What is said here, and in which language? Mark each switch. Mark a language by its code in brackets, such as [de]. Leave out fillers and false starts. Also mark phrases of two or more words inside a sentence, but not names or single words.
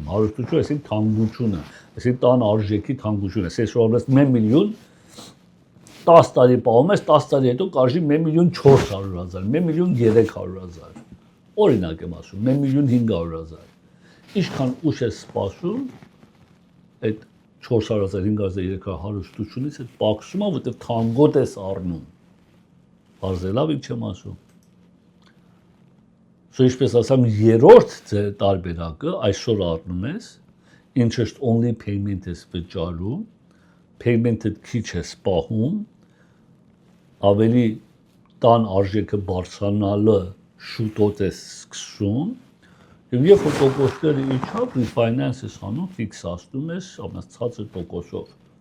[hy] հարստությունը այսինքն թանկությունը, այսինքն տան արժեքի թանկությունը, այսինքն 1 միլիոն 10 տարի պահում ես, 10 տարի հետո կարժի 1.400.000, 1.300.000, օրինակ եմ ասում, 1.500.000, ինչքան ուշ ես սպասում, այդ 400.000, 500.000 հարստությունից այդ պակսում է, որտեղ թանկոտ ես առնում, բարձելավ ինչ եմ ասում, ինչպես ասամ, երրորդ տարբերակը այսօր առնում ես, [en] interest only payment [hy] ես վճարում, payment-ը քիչ ես պահում, ավելի տան արժեքը բարձրանալը շուտով ես սկսում, և երբ որ տոկոսները իջավ, refinance ես անում, ֆիքսացնում ես ամենացածր տոկոսով։